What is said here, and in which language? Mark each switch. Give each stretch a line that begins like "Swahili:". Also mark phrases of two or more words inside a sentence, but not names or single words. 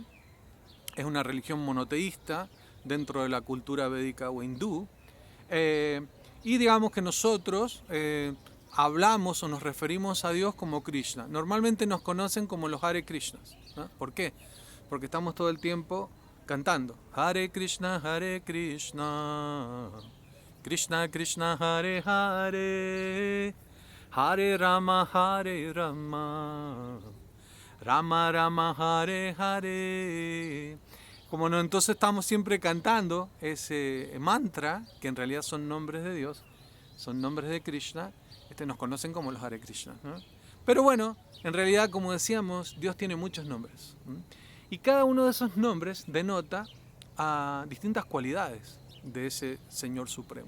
Spanish: Es una religión monoteísta dentro de la cultura védica o hindú. Y digamos que nosotros hablamos o nos referimos a Dios como Krishna. Normalmente nos conocen como los Hare Krishnas, ¿no? ¿Por qué? Porque estamos todo el tiempo cantando Hare Krishna, Krishna Krishna, Hare Hare, Hare Rama, Rama Rama, Hare Hare. Como no, entonces estamos siempre cantando ese mantra, que en realidad son nombres de Dios, son nombres de Krishna. Nos conocen como los Hare Krishna, ¿no? Pero bueno, en realidad, como decíamos, Dios tiene muchos nombres, ¿no? Y cada uno de esos nombres denota a distintas cualidades de ese Señor Supremo.